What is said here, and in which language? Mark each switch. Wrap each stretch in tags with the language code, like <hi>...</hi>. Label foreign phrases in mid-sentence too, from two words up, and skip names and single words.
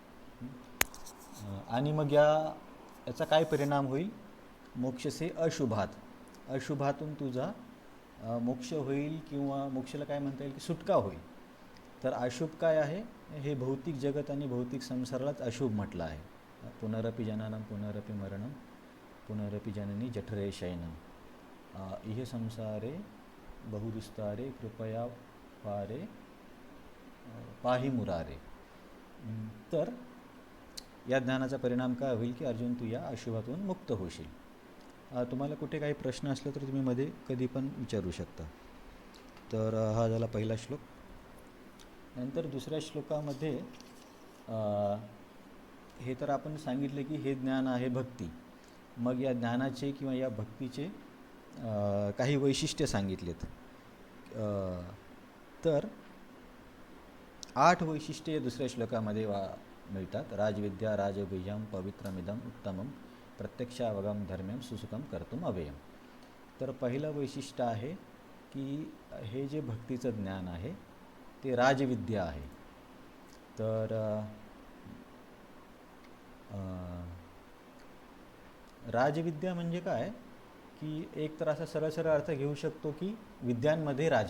<mr>आणि मग याचा काय परिणाम होईल? मोक्षसे अशुभात, अशुभातून तुझा मोक्ष होईल, किंवा मोक्षाला काय म्हणता येईल की सुटका होईल. तर अशुभ काय आहे? हे भौतिक जगत आणि भौतिक संसारालाच अशुभ म्हटलं आहे.</mr> <sa>पुनरपि जननम पुनरपि मरणम पुनरपि जननी जठरे शयनम इह संसारे बहुदुस्तारे कृपया पाही मुरारे.</sa> <mr>तर या ज्ञानाचा परिणाम काय होईल की अर्जुन तू या अशुभातून मुक्त होशील. तुम्हाला कुठे काही प्रश्न असले तर तुम्ही मध्ये कधी पण विचारू शकता. तर हा झाला पहिला श्लोक. नंतर दुसऱ्या श्लोकामध्ये हे तर आपण सांगितले की हे ज्ञान आहे भक्ती. मग या ज्ञानाचे किंवा या भक्तीचे काही वैशिष्ट्य सांगितलेत. तर 8 वैशिष्ट्ये दुसऱ्या श्लोकामध्ये मिळतात.</mr> <sa>राजविद्या राजगुह्यम पवित्रमिदम उत्तमम प्रत्यक्षावगम धर्म्यम सुसुखम कर्तुम अव्ययम.</sa> <mr>तर पहिलं वैशिष्ट्य आहे की हे जे भक्तीचं ज्ञान आहे ते राजविद्या आहे. तर राजविद्या म्हणजे काय की एक तर असा सरळ सरळ अर्थ घेऊ शकतो की विद्यांमध्ये राजा.</mr>